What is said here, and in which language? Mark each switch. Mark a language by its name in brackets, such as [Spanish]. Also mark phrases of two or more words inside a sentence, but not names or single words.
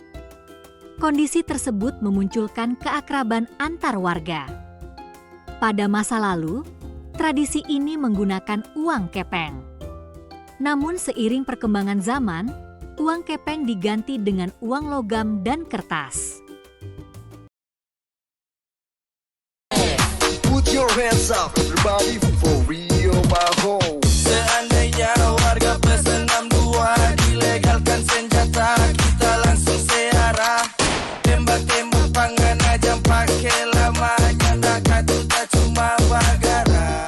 [Indonesian] Kondisi tersebut memunculkan keakraban antar warga. Pada masa lalu, tradisi ini menggunakan uang kepeng. Namun seiring perkembangan zaman, uang kepeng diganti dengan uang logam dan kertas. [English] Put your hands up, everybody, for Rio Bajo. [Indonesian] Seandainya warga plus 62 dilegalkan senjata, kita langsung searah. [Manado Malay] Tembak-tembak panggan aja pakai lama, nyanda katuta cuma bagara.